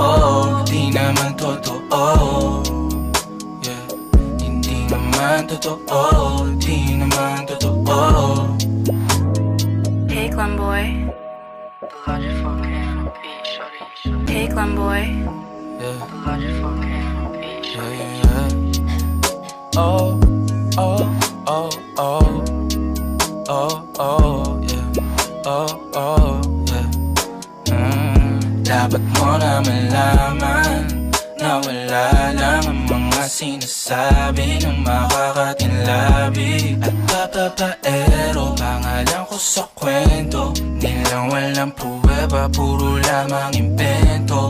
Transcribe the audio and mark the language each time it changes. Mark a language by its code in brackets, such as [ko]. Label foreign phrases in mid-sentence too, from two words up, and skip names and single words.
[tl] Di naman totoo, yeah. Hindi naman totoo, di naman totoo. [en] Hey Glamboy. Hey Glamboy. Yeah. Yeah, yeah. Oh, oh, oh, oh. Oh, oh, yeah. Oh, oh, yeah. [tl] Dapat mo na malaman na wala lang ang mga sinasabi ng makakatinlabi at bababaero. Pangalan ko sa kwento, nilang walang pruweba, puro lamang imbento.